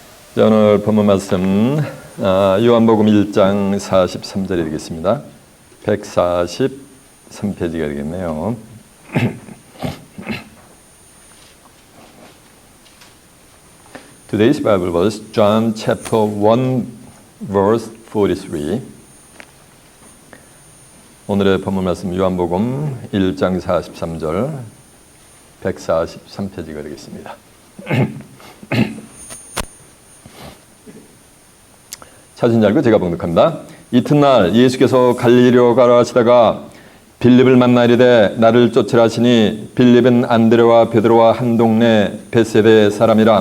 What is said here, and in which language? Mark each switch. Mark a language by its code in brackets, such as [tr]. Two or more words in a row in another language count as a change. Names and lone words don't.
[ko] 자, 오늘 본문 말씀 요한복음 1장 43절이 되겠습니다. 143페이지가 되겠네요. [en] Today's Bible verse, John chapter 1 verse 43. [ko] 오늘의 본문 말씀 요한복음 1장 43절 143페이지가 되겠습니다. 찾은 줄 알고 제가 봉독합니다. 이튿날 예수께서 갈릴리로 가라 하시다가 빌립을 만나 이르되 나를 쫓으라 하시니 빌립은 안드레와 베드로와 한 동네 벳세대 사람이라.